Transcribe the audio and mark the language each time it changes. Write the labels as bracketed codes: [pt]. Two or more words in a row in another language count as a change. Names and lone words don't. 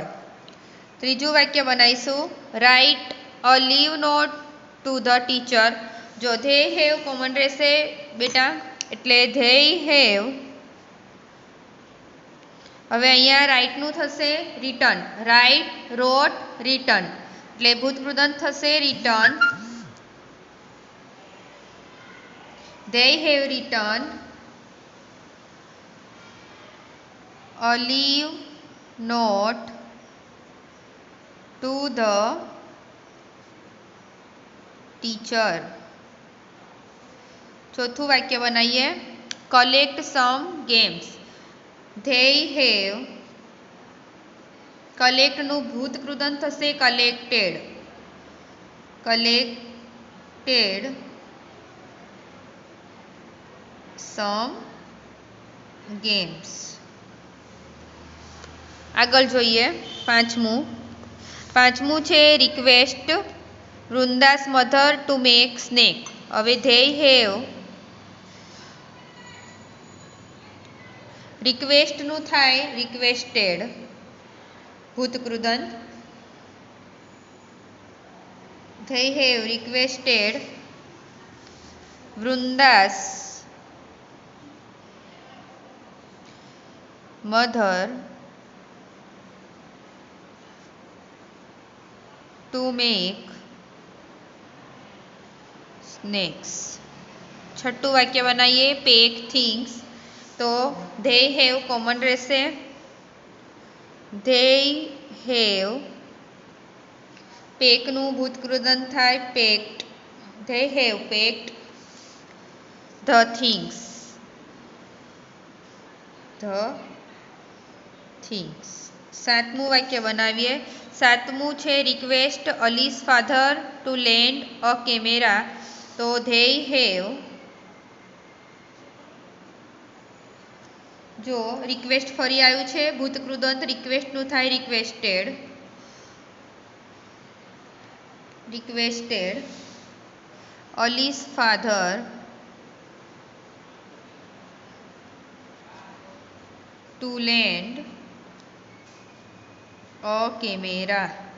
[gu] ત્રીજું વાક્ય બનાવીશું [en] write a leave note to the teacher. so they have common [gu] રહેશે બેટા એટલે [en] they have. [gu] હવે અહીંયા રાઇટનું થશે રિટર્ન. [en] write, wrote, return. [gu] એટલે ભૂતકૃદંત થશે [en] રિટર્ન. They have returned a leave note to the teacher. [gu] ચોથું વાક્ય બનાવીએ [en] collect some games. They have [gu] કલેક્ટનું ભૂતકૃદંત થશે કલેક્ટેડ. [en] collected some games. [gu] આગળ જોઈએ પાંચમું છે [en] request Vrunda's mother to make snack. [gu] હવે [en] they have [gu] રિક્વેસ્ટનું થાય રિક્વેસ્ટેડ ભૂતકૃદંત. [en] they have requested વૃંદાસ mother to make snakes. [gu] છઠ્ઠું વાક્ય બનાવીએ [en] pack things. [gu] તો [en] they have [gu] કોમન રહેશે. [en] they have [gu] પેકનું ભૂતકૃદંત થાય પેક્ડ. [en] they have packed the things. [gu] સાતમું વાક્ય બનાવીએ. સાતમું છે [en] request Ali's father to lend a camera. [gu] તો [en] they have [gu] જો રિક્વેસ્ટ ફરી આવ્યું છે ભૂતકૃદંત રિક્વેસ્ટનું થાય રિક્વેસ્ટેડ. [en] Ali's father to lend a camera.